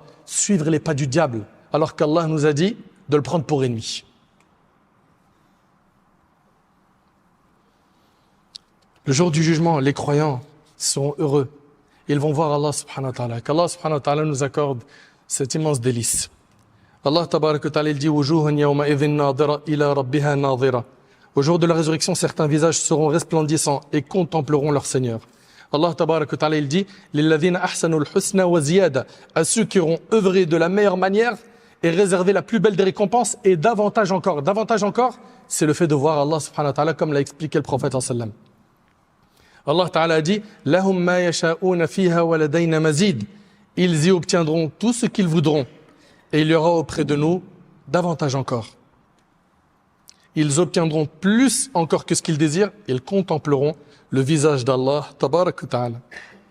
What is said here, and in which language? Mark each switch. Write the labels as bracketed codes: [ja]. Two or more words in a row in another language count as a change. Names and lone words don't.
[fr] Suivre les pas du diable. Alors qu'Allah nous a dit de le prendre pour ennemi. Le jour du jugement, les croyants seront heureux. Ils vont voir Allah [ar] سبحانه وتعالى. [fr] Qu'Allah [ar] سبحانه وتعالى [fr] nous accorde cet immense délice. [ar] Allah تبارك وتعالى dit وجوه يومئذ ناضرة إلى ربها ناظرة. [fr] Au jour de la résurrection, certains visages seront resplendissants et contempleront leur Seigneur. [ar] Allah تبارك وتعالى [fr] il dit [ar] للذين أحسنوا الحسنى وزيادة, [fr] à ceux qui auront œuvré de la meilleure manière et réservé la plus belle des récompenses et davantage encore. Davantage encore, c'est le fait de voir Allah [ar] سبحانه وتعالى [fr] comme l'a expliqué le prophète sallallahu. [ar] Allah ta'ala [fr] a dit [ar] لهم ما يشاؤون فيها ولدينا مزيد. [fr] Ils y obtiendront tout ce qu'ils voudront et il y aura auprès de nous davantage encore. Ils obtiendront plus encore que ce qu'ils désirent, ils contempleront le visage d'Allah [ar] تبارك وتعالى.